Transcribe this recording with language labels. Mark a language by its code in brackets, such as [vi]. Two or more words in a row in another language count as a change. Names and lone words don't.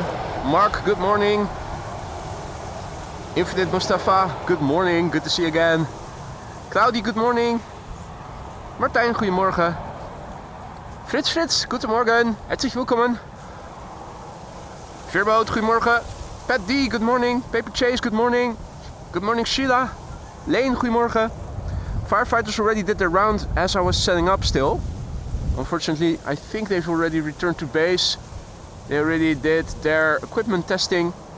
[en] Mark, good morning. Infinite Mustafa, good morning. Good to see you again. Claudie, good morning. [nl] Martijn, goedemorgen. Frits, goedemorgen. [de] Herzlich willkommen. [nl] Veerboot, goedemorgen. [en] Pat D, good morning. Paper Chase, good morning. Good morning, Sheila. Lane, goedemorgen. Firefighters already did their round as I was setting up still. Unfortunately, I think they've already returned to base. They already did their equipment testing.